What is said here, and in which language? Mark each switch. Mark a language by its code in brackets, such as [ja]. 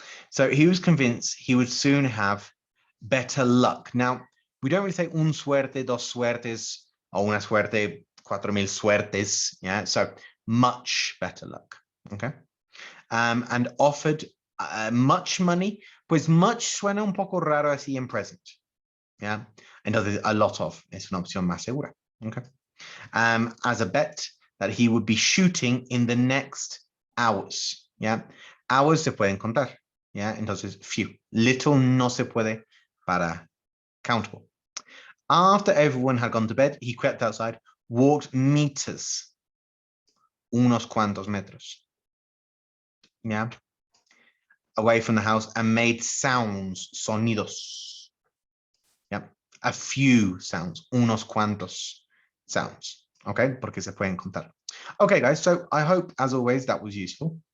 [en] So he was convinced he would soon have better luck. Now, we don't really say [es] un suerte, dos suertes, [en] or [es] una suerte, 4,000 suertes. [en] Yeah, so much better luck. Okay. And offered much money. [es] Pues much suena un poco raro así en present. Yeah. Entonces, [en] a lot of [es] es una opción más segura. [en] Okay. As a bet that he would be shooting in the next hours. [es] Yeah. Hours se pueden contar. Yeah. Entonces, few. Little no se puede para countable. [en] After everyone had gone to bed, he crept outside, walked meters. [es] Unos cuantos metros. [en] Yeah. Away from the house and made sounds, [es] sonidos. [en] Yeah. A few sounds, [es] unos cuantos [en] sounds. Okay. [es] Porque se pueden contar. [en] Okay, guys. So I hope, as always, that was useful.